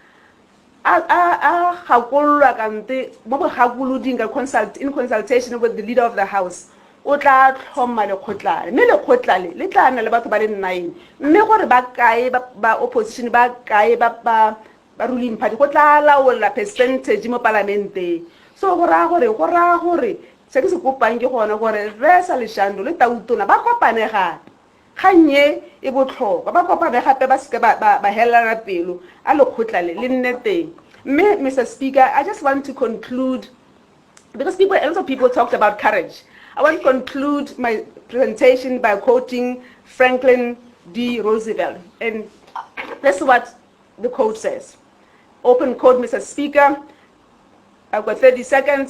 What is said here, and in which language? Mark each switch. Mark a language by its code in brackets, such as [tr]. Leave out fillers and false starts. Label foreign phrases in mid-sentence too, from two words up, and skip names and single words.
[tn] a gakololwa kante mo bogakoloding ka [en] in consultation with the leader of the house [tn] o tla tlhoma lekgotlale mme lekgotlale le tla nna le batho ba le 9 mme gore ba kae ba opposition ba kae ba [en] ruling party [tn] go tla laola percentage mo parlamente so go ra gore se ke se kopang ke gona gore re sa leshando le tautona ba kopane gape ganye e botlhokwa ba kopane gape ba se ba helana pelo a lekgotlale le nneteng mme Mr. [en] Speaker, I just want to conclude because a lot of people talked about courage. I want to conclude my presentation by quoting Franklin D. Roosevelt, and this is what the quote says. Open quote, Mr. Speaker. I've got 30 seconds.